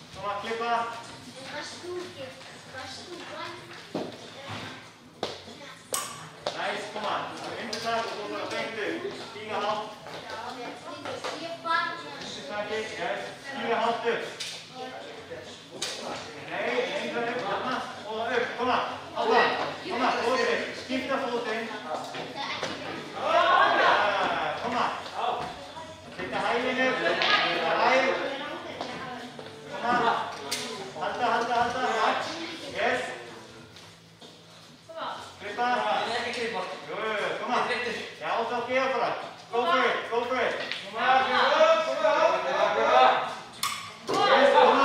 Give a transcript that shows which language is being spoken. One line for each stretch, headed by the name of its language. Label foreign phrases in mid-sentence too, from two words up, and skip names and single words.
Icelandic: on, klippa.
English: Nice, come on.
Icelandic: Vindutak og þú bara beint upp. Stíga hátt. Vindutaki, yes. Stíga hátt upp. Nei, engar upp, þarna. Og upp, koma. Áfram. Koma, fótinn. Skipta fótinn. Koma. Setja hælinn upp. Setja hæl. Koma. Halda. Yes. Klippa. Jú, koma. Já, þá gefa bara.
English: Go for it.
Icelandic: Koma, klippa upp. Yes.